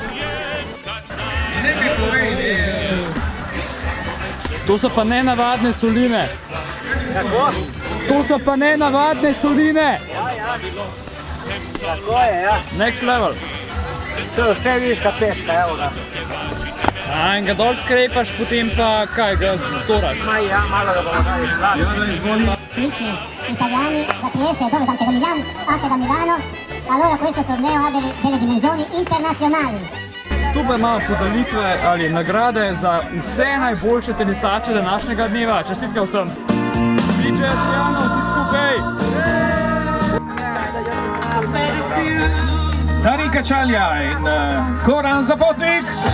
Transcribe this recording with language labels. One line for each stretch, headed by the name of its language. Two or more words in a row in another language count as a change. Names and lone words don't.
Slovenian: To so pa nenavadne soline. To so pa nenavadne soline. Tako je, ja.
English: Next level.
Slovenian: To je vse viška peska, evo ga. In ga dol skrepaš, potem pa kaj, ga storaš? Ja, malo ga bomo dali škladi.
Italian: Italiani, la Trieste, dove anche da Milano, anche da Milano, allora questo torneo ha delle dimensioni internazionali.
Slovenian: Tu pa imamo podelitve ali nagrade za vse najboljše tenisače današnjega dneva. Čestitke vsem. DJ Adriano, vsi skupaj. Darinka Čalja in Goran Zapotnik.